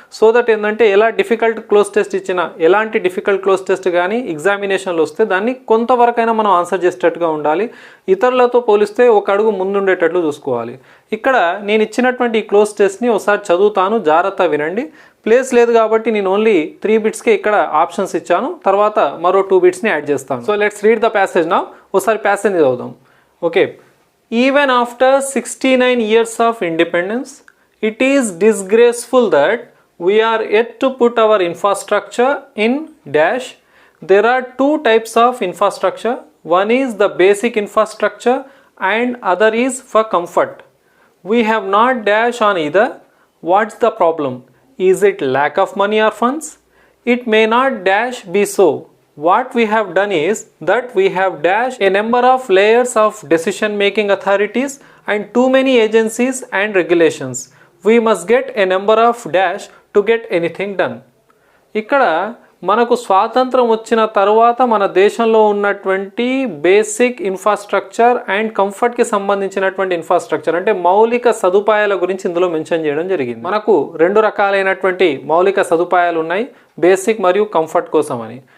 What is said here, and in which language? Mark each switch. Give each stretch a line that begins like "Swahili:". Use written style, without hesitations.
Telugu: So that ఏంటంటే ఎలా difficult cloze test ఇచ్చినా, ఎలాంటి డిఫికల్ట్ క్లోజ్ టెస్ట్ కానీ ఎగ్జామినేషన్లో వస్తే దాన్ని కొంతవరకైనా మనం ఆన్సర్ చేసేటట్టుగా ఉండాలి. ఇతరులతో పోలిస్తే ఒక అడుగు ముందుండేటట్లు చూసుకోవాలి. ఇక్కడ నేను ఇచ్చినటువంటి ఈ క్లోజ్ టెస్ట్ని ఒకసారి చదువుతాను, జాగ్రత్త వినండి. ప్లేస్ లేదు కాబట్టి నేను ఓన్లీ 3 బిట్స్కే ఇక్కడ ఆప్షన్స్ ఇచ్చాను, తర్వాత మరో 2 బిట్స్ని యాడ్ చేస్తాను.
English: So let's read the passage now.
Telugu: ఒకసారి ప్యాసేజ్ చదువుదాం.
English: Okay, even after 69 years of independence, it is disgraceful that we are yet to put our infrastructure in dash. There are 2 types of infrastructure. One is the basic infrastructure and other is for comfort. We have not dash on either. What's the problem? Is it lack of money or funds? It may not dash be so. What we have done is that we have dashed a number of layers of decision making authorities and too many agencies and regulations. We must get a number of dash to get anything done.
Telugu: ఇక్కడ మనకు స్వాతంత్రం వచ్చిన తర్వాత మన దేశంలో ఉన్నటువంటి basic infrastructure and కంఫర్ట్కి సంబంధించినటువంటి infrastructure అంటే మౌలిక సదుపాయాల గురించి ఇందులో మెన్షన్ చేయడం జరిగింది. మనకు 2 రకాలైనటువంటి మౌలిక సదుపాయాలు ఉన్నాయి, బేసిక్ మరియు కంఫర్ట్ కోసం అని.